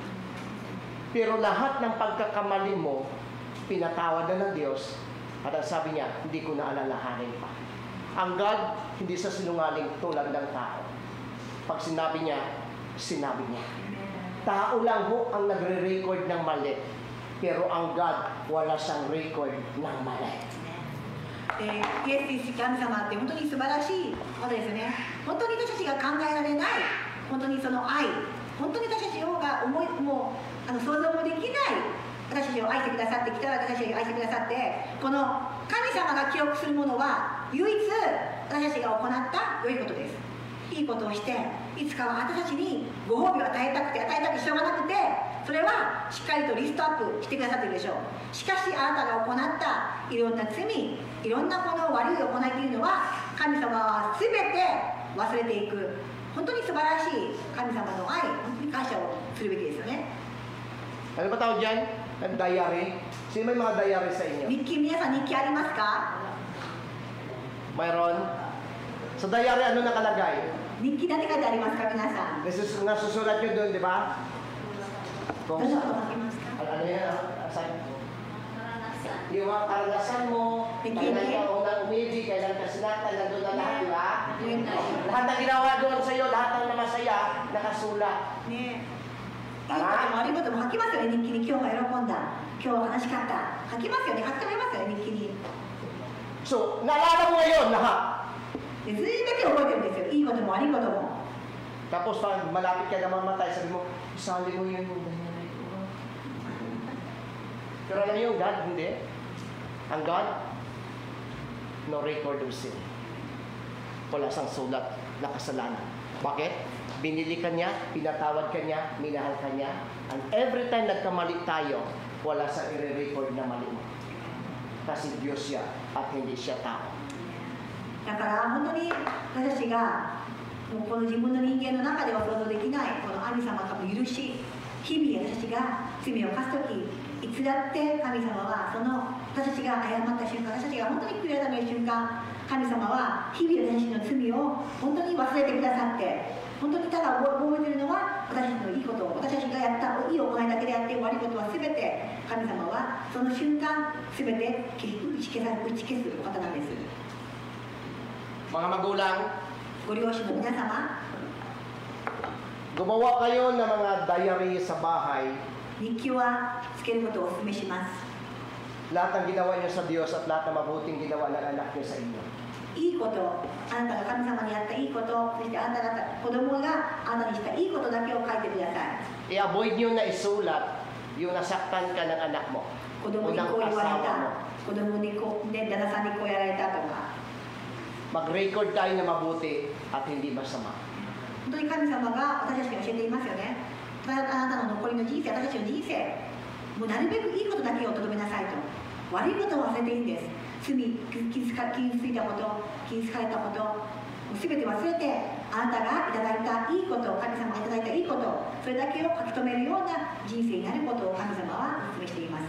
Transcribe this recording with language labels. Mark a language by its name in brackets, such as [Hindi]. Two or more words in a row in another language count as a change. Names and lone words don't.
[Filipino] Pero lahat ng pagkakamali mo, pinatawad na ng Diyos, at ang sabi niya, hindi ko na alalahanin pa. Ang God, hindi sa sinungaling tulad ng tao. Pag sinabi niya, sinabi niya. Tao lang ho ang nagre-record ng mali. Pero ang God, wala siyang record ng mali. [Japanese] イエス・神様って本当に素晴らしいことですね。本当に私たちが考えられない、本当にその愛、本当に私たちがもう想像もできない、私たちを愛してくださってきたら私たちを愛してくださって、この神様が記憶するものは唯一私たちが行った良いことです。いいことをして、いつかは私たちにご褒美を与えたくてしょうがなくて、 それはしっかりとリストアップしてくださっているでしょう。しかしあなたが行ったいろんな罪、いろんなこの悪い行いというのは神様は全て忘れていく、本当に素晴らしい神様の愛、本当に感謝をするべきですよね。 [Filipino] Ano ba tawag dyan? Diary? Sino may mga diary sa inyo? [Japanese] 日記、皆さん日記ありますか？ [Filipino] Mayroon? Sa diary, ano nakalagay? [Japanese] 日記何書いてありますか皆さん？ [Filipino] Nasusulat nyo doon, di ba? [Japanese] どんなこと書きますか？ [Filipino] Ano yan? Asan? Yung mga karanasan mo, kailan ka unang umibig, kailan ka sinata, nandun na lahat, di ba? Lahat na ginawa doon sa'yo, lahat ng namasaya, nakasulat. [Japanese] ねえ、いいことも悪いことも書きますよね、日記に。今日は喜んだ、今日は悲しかった、書きますよね、書き留めますよね、日記に。 [Filipino] So, naalala mo ngayon lahat. [Japanese] で全て覚えてるんですよ、いいことも悪いことも。 [Filipino] Tapos pag malapit ka na mamatay, sabi mo, isali mo yun yung diary ko. Pero alam niyo, God, hindi. Ang God, [English] no record of sin. [Filipino] Wala sang sulat na kasalanan. Bakit? Binili ka niya, pinatawad ka niya, minahal ka niya. [English] And every time [Filipino] nagkamali tayo, wala sa i-record na mali mo. Kasi Diyos siya at hindi siya tao. [Japanese] だから本当に私たちがもうこの自分の人間の中では想像できないこの神様からの許し、日々私たちが罪を犯す時、いつだって神様はその私たちが謝った瞬間、私たちが本当に悔い改める瞬間、神様は日々私たちの罪を本当に忘れてくださって、本当にただ覚えているのは私たちのいいこと、私たちがやったいい行いだけであって、悪いことは全て神様はその瞬間全て打ち消すお方なんです。 [Filipino] Mga magulang, [Japanese] ご両親の皆様、 [Filipino] gumawa kayo ng mga diary sa bahay. [Japanese] 日記はつけることをお勧めします。 [Filipino] Lahat ng ginawa niyo sa Diyos at lahat ng mabuting ginawa ng anak niyo sa inyo. [Japanese] いいこと、あなたが神様にやったいいこと、そしてあなた方子供があなたにしたいいことだけを書いてください。 [Filipino] I-avoid niyo na isulat yung nasaktan ka ng anak mo. [Japanese] 子供にこう言われた、子供にこう、旦那さんにこうやられたとか。 [Filipino] Mag-record tayo na mabuti at hindi masama. [Japanese] 本当に神様が私たちに教えていますよね。あなたの残りの人生、私たちの人生、もうなるべくいいことだけをとどめなさいと。悪いことを忘れていいんです。罪、傷ついたこと、傷つかれたこと、すべて忘れて、あなたがいただいたいいこと、神様がいただいたいいこと、それだけを書き留めるような人生になることを神様はお勧めしています。